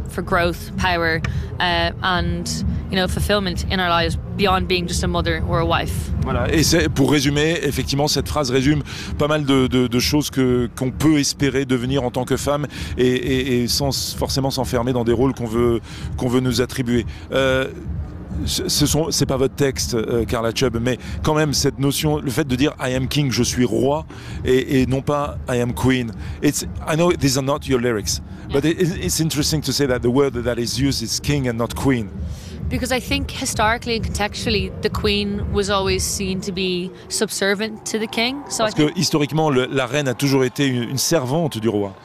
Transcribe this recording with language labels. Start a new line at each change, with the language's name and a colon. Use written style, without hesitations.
English: for growth, power, and, you know, fulfillment in our lives beyond being just a mother or a wife.
French: Voilà, et c'est pour résumer, effectivement, cette phrase résume pas mal de choses qu'on peut espérer devenir en tant que femme et sans forcément s'enfermer dans des rôles qu'on veut nous attribuer. C'est pas votre texte, Carla Chubb, mais quand même cette notion, le fait de dire
English: I am king,
French: je suis roi, et non pas
English: I am queen. I know these are not your lyrics, but it's interesting to say that the word that is used is king and not queen. Because I think historically and contextually, the queen was always seen to be subservient to the king.
French: So parce que historiquement, la reine a toujours été une servante du roi.